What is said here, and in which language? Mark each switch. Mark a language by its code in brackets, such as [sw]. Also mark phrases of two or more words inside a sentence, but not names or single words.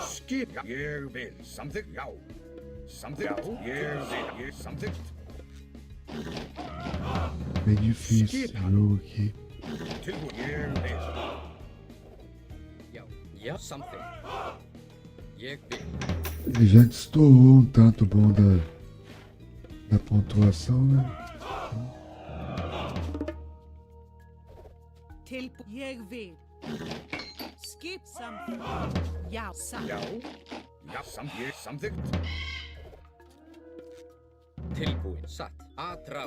[is] Skip, já. Ég vil. Samþykkt, já. Samþykkt, ég vil. Samþykkt. [en] Menu feast, okay. [is] Tilbúin, ég vil. Já, samþykkt. Ég vil. [pt] Ele já destoou um tanto bom da pontuação, né? [is] Ég vil. Skip samþykkt. Já, satt. Já, samþykkt. Tilbúin, satt. Aðráð.